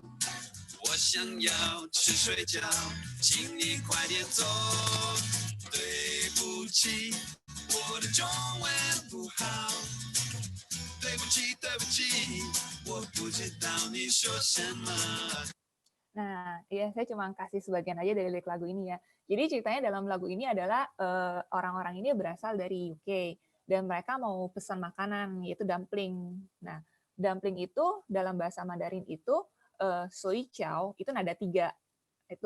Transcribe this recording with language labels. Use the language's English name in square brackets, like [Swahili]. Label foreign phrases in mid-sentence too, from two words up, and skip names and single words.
[Chinese] 我想要吃睡觉，请你快点走。对不起，我的中文不好。对不起，对不起，我不知道你说什么。 [Indonesian] Nah, ya saya cuma kasih sebagian aja dari lirik lagu ini ya. Jadi ceritanya dalam lagu ini adalah orang-orang ini berasal dari UK dan mereka mau pesan makanan yaitu dumpling. Nah, dumpling itu dalam bahasa Mandarin itu [Chinese] 水饺 [Indonesian] itu nada 3 itu.